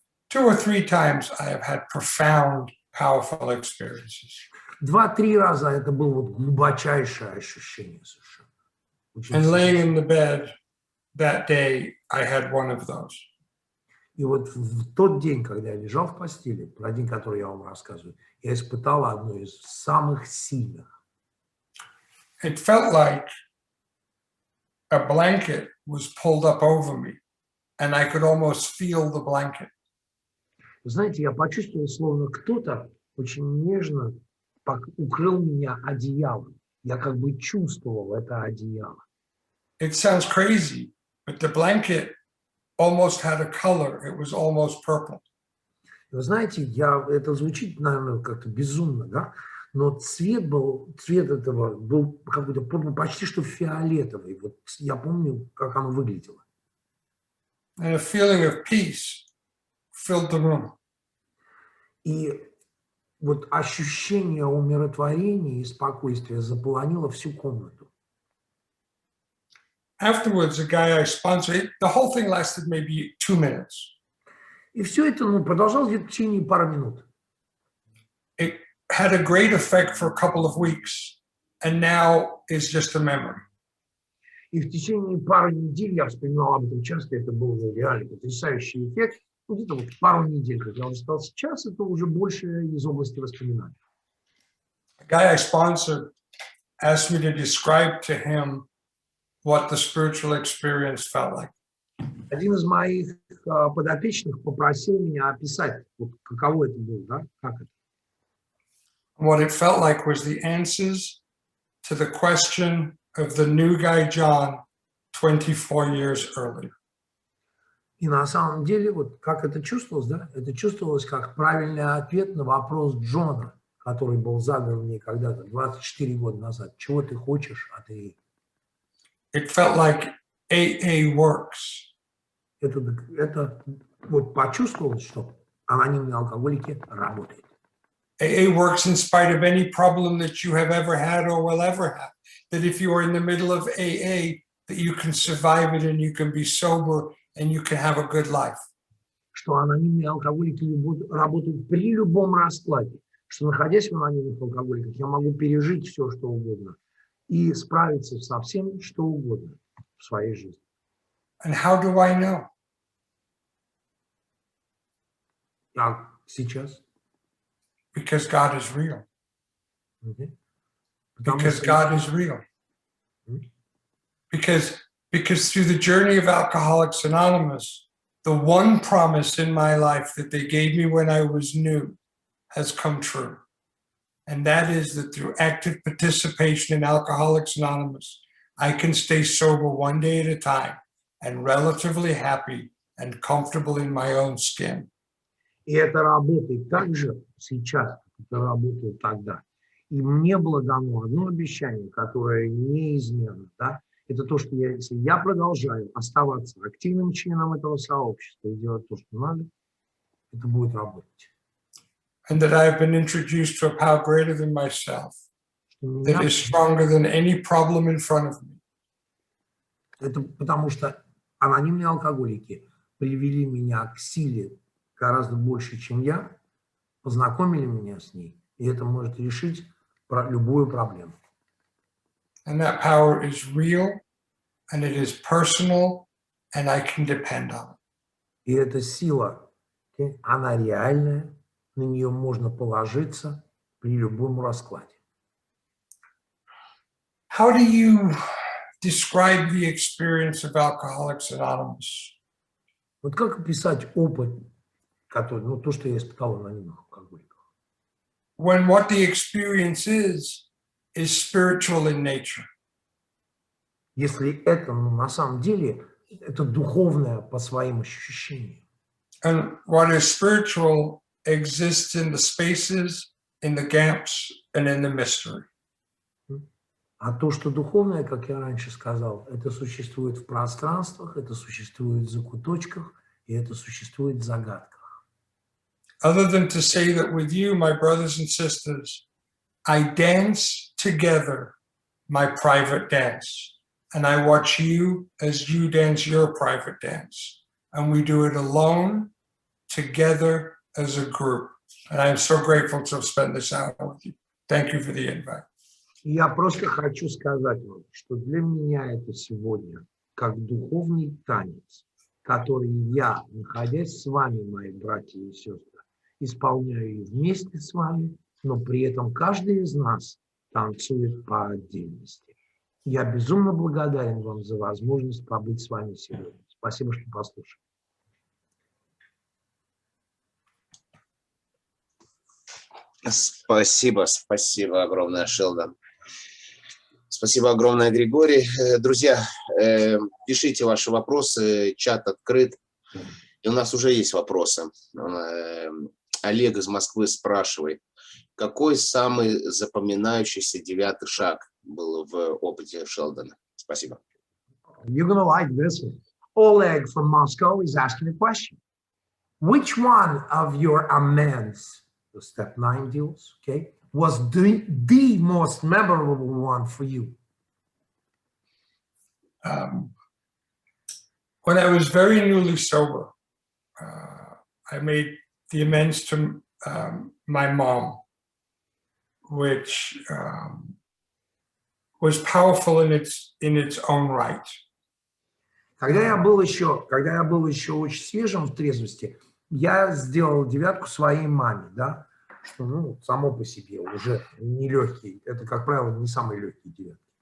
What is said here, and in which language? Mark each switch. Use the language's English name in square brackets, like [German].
[English] 2 or 3 times I have had profound, powerful experiences. [Russian] 2-3 раза это было вот глубочайшее ощущение совершенно. [English] And laying in the bed that day, I had one of those. [Russian] И вот в тот день, когда я лежал в постели, про день, который я вам рассказываю, я испытал одно из самых сильных. [English] It felt like a blanket was pulled up over me, and I could almost feel the blanket. [Russian] Вы знаете, я почувствовал, словно кто-то очень нежно укрыл меня одеялом. Я как бы чувствовал это одеяло. [English] It sounds crazy, but the blanket almost had a color. It was almost purple. [Russian] Вы знаете, это звучит, наверное, как-то безумно, да? Но цвет этого был какой-то почти что фиолетовый. Вот я помню, как оно выглядело. [English] And a feeling of peace filled the room. [Russian] И вот ощущение умиротворения и спокойствия заполонило всю комнату. [English] Afterwards, the guy I sponsored, the whole thing lasted maybe 2 minutes. [Russian] И все это продолжалось где-то в течение пары минут. [English] It had a great effect for a couple of weeks, and now is just a memory. [Russian] И в течение пары недель я вспоминал об этом часто, это был реально потрясающий эффект. Где-то вот пару недель, как я уже сказал, сейчас это уже больше из области воспоминаний. [English] The guy I sponsored asked me to describe to him what the spiritual experience felt like. [Russian] Один из моих подопечных попросил меня описать, вот, каково это было, да? Как это. [English] What it felt like was the answers to the question of the new guy John 24 years earlier. [Russian] И на самом деле, вот как это чувствовалось, да? Это чувствовалось как правильный ответ на вопрос Джона, который был задан мне когда-то, 24 года назад. Чего ты хочешь, а ты... [English] It felt like AA works. [Russian] Это вот почувствовалось, что анонимные алкоголики работают. [English] AA works in spite of any problem that you have ever had or will ever have. That if you are in the middle of AA, that you can survive it and you can be sober and you can have a good life. [Russian] Что анонимные алкоголики работают при любом раскладе. Что, находясь в анонимных алкоголиках, я могу пережить все, что угодно. И справиться со всем, что угодно в своей жизни. [English] And how do I know? [Russian] А сейчас? [English] Because God is real. [Russian] Потому [English] Because [Russian] что... [English] God is real. Because because through the journey of Alcoholics Anonymous, the one promise in my life that they gave me when I was new has come true. And that is that through active participation in Alcoholics Anonymous, I can stay sober one day at a time and relatively happy and comfortable in my own skin. [Russian] И это работает так же сейчас, как это работало тогда. И мне было дано одно обещание, которое неизменно, да, это то, что если я продолжаю оставаться активным членом этого сообщества и делать то, что надо, это будет работать. [English] And that I have been introduced to a power greater than myself, that is stronger than any problem in front of me. [Russian] Это потому что анонимные алкоголики привели меня к силе гораздо больше, чем я, познакомили меня с ней, и это может решить любую проблему. [English] And that power is real, and it is personal, and I can depend on it. [Russian] И эта сила, она реальная, на нее можно положиться при любом раскладе. [English] How do you describe the experience of Alcoholics Anonymous? [Russian] Вот как описать опыт, который, ну, то, что я испытал у анонимных алкоголиков? [English] When what the experience is spiritual in nature. [Russian] Если это, ну, на самом деле, это духовное по своим ощущениям. [English] And what is spiritual exists in the spaces, in the gaps, and in the mystery. [Russian] А то, что духовное, как я раньше сказал, это существует в пространствах, это существует в закуточках, и это существует в загадках. [English] Other than to say that with you, my brothers and sisters, I dance together my private dance. And I watch you as you dance your private dance. And we do it alone, together, as a group. And I'm so grateful to have spent this hour with you. Thank you for the invite. [Russian] Я просто хочу сказать вам, что для меня это сегодня как духовный танец, который я, находясь с вами, мои братья и сестры, исполняю вместе с вами, но при этом каждый из нас танцует по отдельности. Я безумно благодарен вам за возможность побыть с вами сегодня. Спасибо, что послушали. Спасибо огромное, Шелдон. Спасибо огромное, Григорий. Друзья, пишите ваши вопросы, чат открыт. И у нас уже есть вопросы. Олег из Москвы спрашивает, какой самый запоминающийся 9-й шаг был в опыте Шелдона? Спасибо. [English] You're gonna like this one. Oleg from Moscow is asking a question. Which one of your amends, the step 9 deals, okay, was the most memorable one for you? When I was very newly sober, I made the amends to my mom, which was powerful in its own right. [Russian] Когда я был еще очень свежим в трезвости, я сделал 9-ку своей маме, да, что, ну, само по себе уже нелегкий, это, как правило, не самый легкий 9.